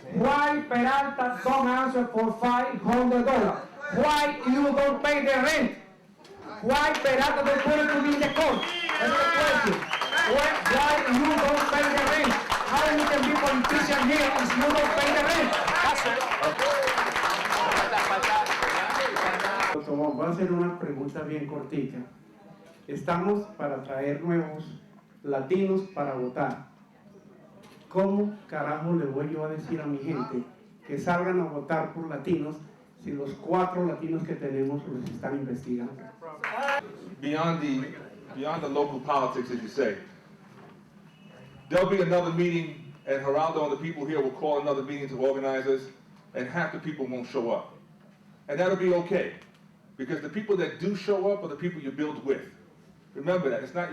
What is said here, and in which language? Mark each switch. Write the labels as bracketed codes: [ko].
[en] Why Peralta don't answer for $500? Why you don't pay the rent? Why Peralta don't put it to me in the court? That's the question. Why you don't pay the rent? How you can be politician here if you don't pay the rent? [es] Voy a hacer una pregunta bien cortica. Estamos para traer nuevos latinos para votar. ¿Cómo carajo le voy yo a decir a mi gente que salgan a votar por latinos si los 4 latinos que tenemos los están investigando? [en] Beyond the local politics, as you say, there'll be another meeting, and Giraldo and the people here will call another meeting to organize us, and half the people won't show up. And that'll be okay, because the people that do show up are the people you build with. Remember that.